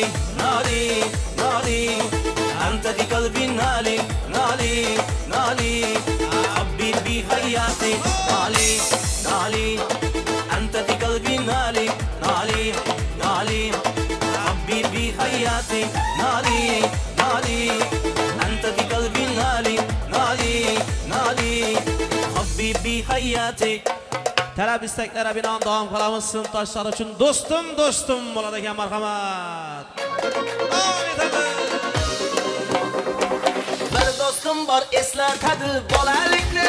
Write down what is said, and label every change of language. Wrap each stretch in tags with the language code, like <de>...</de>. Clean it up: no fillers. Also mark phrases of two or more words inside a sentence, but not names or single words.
<ar>نالي نالي أنت في قلبي نالي نالي نالي حبيبي حياتي نالي نالي أنت في قلبي نالي نالي نالي حبيبي حياتي نالي نالي أنت في قلبي نالي نالي نالي حبيبي حياتي</ar> <uz>talab istaklari binoan davom qilamiz. Sinfdoshlar uchun do'stim bo'ladi ekan, marhamat. Davom etamiz. Bir do'stim bor eslatadi bolalikni.</uz>